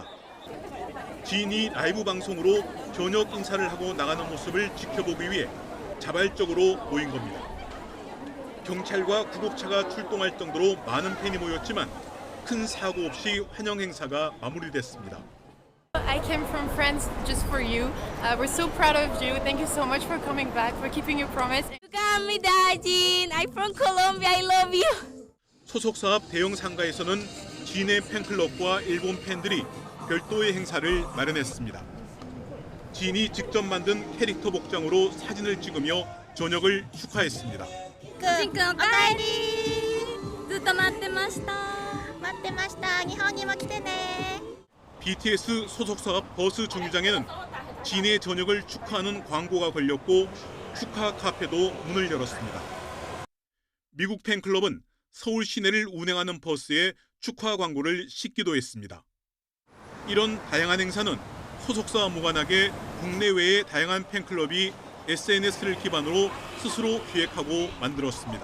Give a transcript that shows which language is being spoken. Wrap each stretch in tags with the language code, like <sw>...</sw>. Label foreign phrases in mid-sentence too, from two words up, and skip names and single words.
<ko>진이 라이브 방송으로 저녁 인사를 하고 나가는 모습을 지켜보기 위해 자발적으로 모인 겁니다. 경찰과 구급차가 출동할 정도로 많은 팬이 모였지만 큰 사고 없이 환영 행사가 마무리됐습니다.</ko> <en>I came from France just for you. We're so proud of you. Thank you so much for coming back, for keeping your promise.</en> <ko>감사합니다, 진.</ko> <en>I'm from Colombia. I love you.</en> <ko>소속사 앞 대형 상가에서는 진의 팬클럽과 일본 팬들이 별도의 행사를 마련했습니다. 진이 직접 만든 캐릭터 복장으로 사진을 찍으며 저녁을 축하했습니다.</ko> <ja>ジンくんおかえり。ずっと待ってました。待ってました。日本にも来てね。</ja> <ko>BTS 소속사 앞 버스 정류장에는 진의 저녁을 축하하는 광고가 걸렸고 축하 카페도 문을 열었습니다. 미국 팬클럽은 서울 시내를 운행하는 버스에 축하 광고를 싣기도 했습니다. 이런 다양한 행사는 소속사와 무관하게 국내외의 다양한 팬클럽이 SNS를 기반으로 스스로 기획하고 만들었습니다.</ko>